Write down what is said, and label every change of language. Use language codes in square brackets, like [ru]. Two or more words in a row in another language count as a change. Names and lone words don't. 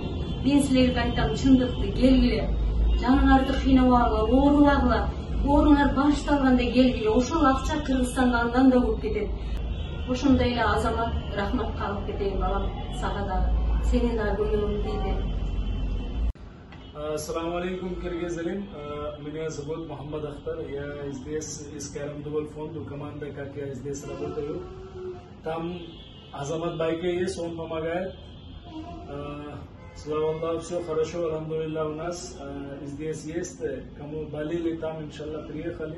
[ky] Мен силерге айтам, чындыкты келгиле. Жаныңарды кыйнабагыла, оорулагыла. Ооруңар башталганда келгиле. Ошол акча Кыргызстанда андан да көп кетет. Ошондой эле Азамат, рахматка алып кетейин балам, сага дагы. Сенин да көңүлүң тийди. Ассаламу алейкум, Киргизелин. [ru] Меня зовут Мухаммад Ахтар. Я здесь из Карамдувал фонда, команда, как я здесь работаю. Там Азамат Байке есть, он помогает. Слава Аллаху, все хорошо, алхамдулилля у нас. Здесь есть, кому болели, там, иншаллах, приехали.